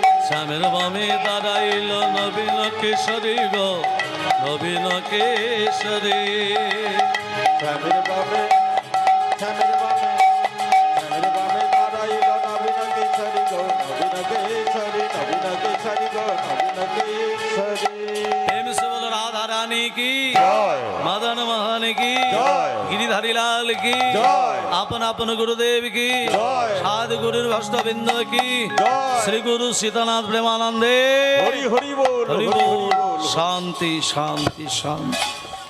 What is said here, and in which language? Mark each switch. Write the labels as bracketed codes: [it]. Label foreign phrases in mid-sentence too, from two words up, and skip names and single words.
[bn] শ্যামের বামে দাঁড়াইল নবীন কেশরী গো নবীন কেশরী। শ্যামের বামে শ্যামের বামে শ্যামের বামে দাঁড়াইল নবীন কেশরী গো নবীন কেশরী নবীন কেশরী গো নবীন কেশরী। [hi] प्रेम से बोलो राधा रानी की জয় मदन मोहन की जय। गिरिधारी लाल की जय। अपन अपन गुरुदेव की जय। साधु गुरु भक्तबिंद की जय। श्री गुरु सीतानाथ प्रेमानंदे हरि हरि बोल हरि बोल। शांति शांति शांति।